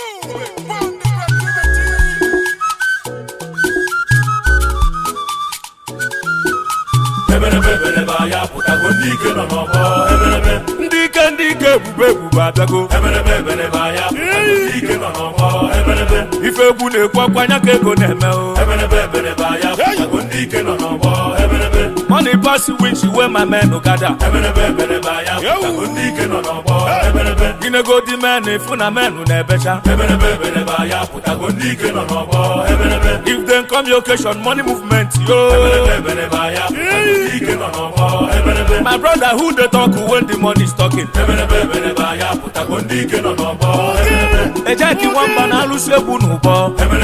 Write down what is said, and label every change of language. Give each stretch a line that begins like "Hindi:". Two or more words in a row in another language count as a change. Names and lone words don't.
Igbo: Ndike ebube abịago ife egwu na-ekwu akwanya ka ego na-eme
Nigerian Pidgin: money pass winch where my men gather
Igbo: inego di men ifu na men na-ebecha
Nigerian Pidgin: if them come your occasion money movement my brother who they talk when the money is talking
Igbo: ejeki nwamba na alụsị egwu n'ụbọ